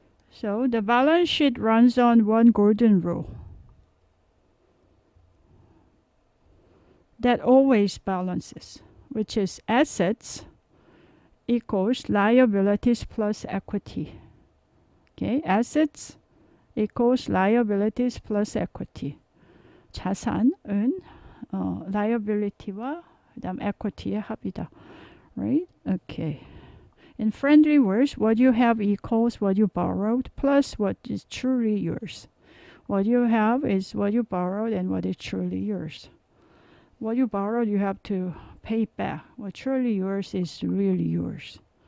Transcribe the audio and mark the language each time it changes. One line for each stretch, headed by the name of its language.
English: So the balance sheet runs on one golden rule that always balances, which is assets equals liabilities plus equity. Okay, assets equals liabilities plus equity.
Korean: 자산은 liability와 그다음 equity의 합이다.
English: Right? Okay. In friendly words, what you have equals what you borrowed plus what is truly yours. What you have is what you borrowed and what is truly yours. What you borrowed, you have to pay back. What truly yours is really yours.